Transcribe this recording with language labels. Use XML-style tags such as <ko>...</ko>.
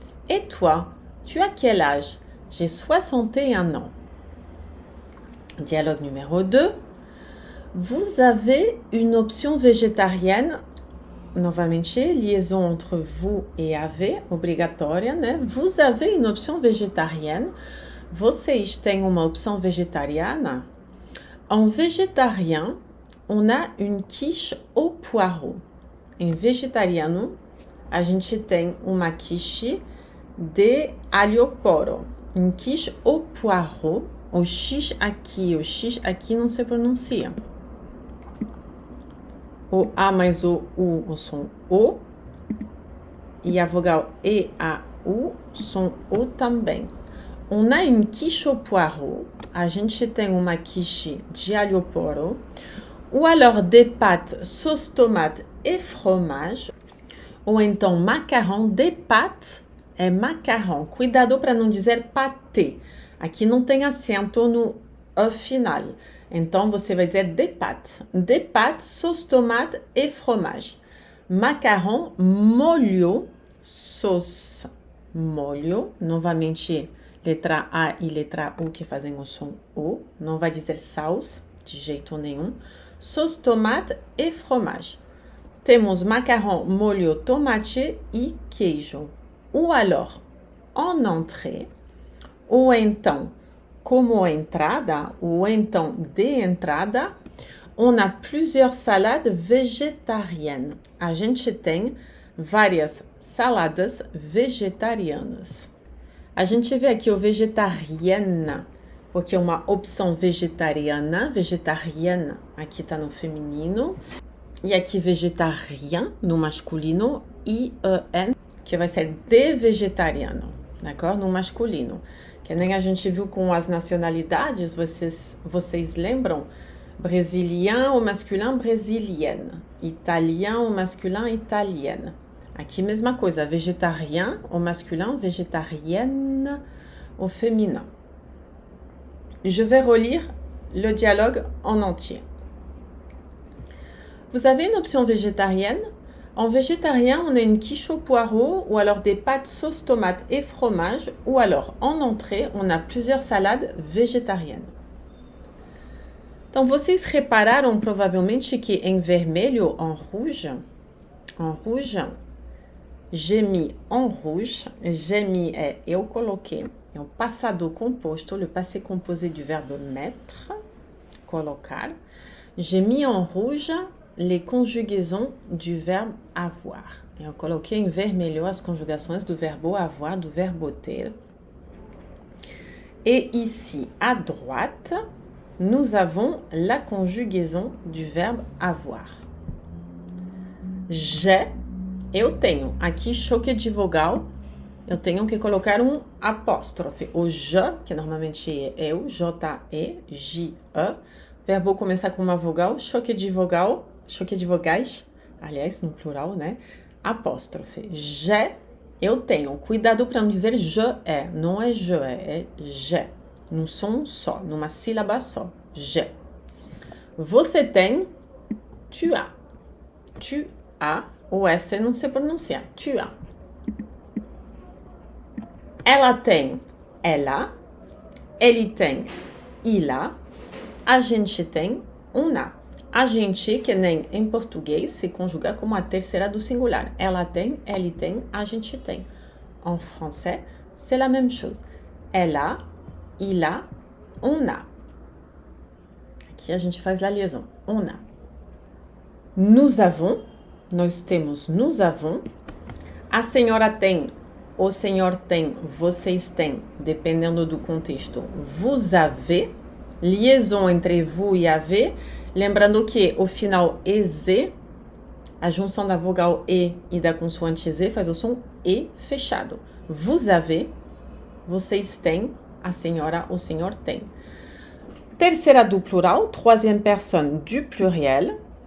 <fr>Et toi, tu as quel âge? J'ai 61 ans. Dialogue numéro 2. Vous avez une option végétarienne.</fr> <pt>Novamente,</pt> <fr>liaison entre vous et avez,</fr> <pt>obrigatória, né?</pt> <fr>Vous avez une option végétarienne.</fr> <pt>Vocês têm uma opção vegetariana?</pt> <fr>En végétarien, on a une quiche au poireau.</fr> <pt>Em vegetariano, a gente tem uma quiche de alho porro.</pt> <fr>Une quiche au poireau.</fr> <pt>O X aqui não se pronuncia. O A mais o U, o som O. E a vogal E, A, U, som O também.</pt> <fr>On a une quiche au poireau.</fr> <pt>A gente tem uma quiche de alho porro.</pt> <fr>Ou alors des pâtes, sauce tomate et fromage.</fr> <pt>Ou então macarrão.</pt> <fr>Des pâtes</fr> <pt>é macarrão. Cuidado para não dizer pâté. Aqui não tem acento no E final. Então, você vai dizer</pt> <fr>des pâtes. Des pâtes, sauce tomate et fromage.</fr> <pt>Macarrão, molho, sauce, molho. Novamente, letra A e letra U que fazem o som O. Não vai dizer sauce, de jeito nenhum.</pt> <fr>Sauce tomate et fromage.</fr> <pt>Temos macarrão, molho, tomate e queijo.</pt> <fr>Ou alors, en entrée.</fr> <pt>Ou então, como entrada, ou então de entrada,</pt> <fr>on a plusieurs salades végétariennes.</fr> <pt>A gente tem várias saladas vegetarianas. A gente vê aqui o vegetariana, porque é uma opção vegetariana, vegetariana, aqui está no feminino. E aqui vegetarien, no masculino, I-E-N, que vai ser de vegetariano,</pt> <fr>d'accord?</fr> <pt>No masculino. Que nem a gente viu com as nacionalidades, vocês lembram?</pt> <fr>Brésilien au masculin, brésilienne. Italien au masculin, italienne.</fr> <pt>Aqui mesma coisa,</pt> <fr>végétarien au masculin, végétarienne au féminin. Je vais relire le dialogue en entier. Vous avez une option végétarienne? En végétarien, on a une quiche au poireau ou alors des pâtes sauce tomate et fromage ou alors en entrée, on a plusieurs salades végétariennes.</fr> <pt>Então, vocês repararam provavelmente que em vermelho,</pt> <fr>en rouge, j'ai mis en rouge, j'ai mis</fr> <pt>é eu coloquei, é o passado composto,</pt> <fr>le passé composé du verbe mettre.</fr> <pt>colocar.</pt> <fr>J'ai mis en rouge les conjugaisons du verbe avoir.</fr> <pt>Eu coloquei em vermelho as conjugações do verbo avoir, do verbo ter.</pt> <fr>Et ici, à droite, nous avons la conjugaison du verbe avoir. J'ai,</fr> <pt>eu tenho. Aqui, choque de vogal, eu tenho que colocar um apóstrofe. O je, que normalmente é eu, J-E, J-E. Verbo começar com uma vogal, choque de vogais, aliás, no plural, né? Apóstrofe. Je, eu tenho. Cuidado para não dizer je é. Não é je é je. Num som só, numa sílaba só. Je. Você tem,</pt> <fr>tu as.</fr> <pt>Tu as, o S não se pronuncia.</pt> <fr>Tu as.</fr> <pt>Ela tem, ela. Ele tem,</pt> <fr>il a.</fr> <pt>A gente tem,</pt> <fr>on a.</fr> <pt>A gente, que nem em português, se conjuga como a terceira do singular. Ela tem, ele tem, a gente tem.</pt> <fr>En français, c'est la même chose. Elle a, il a, on a.</fr> <pt>Aqui a gente faz a liaison.</pt> <fr>On a. Nous avons,</fr> <pt>nós temos,</pt> <fr>nous avons.</fr> <pt>A senhora tem, o senhor tem, vocês têm, dependendo do contexto.</pt> <fr>Vous avez.</fr> <pt>Liaison entre vous e avez, lembrando que o final EZ, a junção da vogal E e da consoante Z faz o som E fechado.</pt> <fr>Vous avez,</fr> <pt>vocês têm, a senhora, o senhor tem. Terceira do plural,</pt> <fr>troisième personne du pluriel.</fr>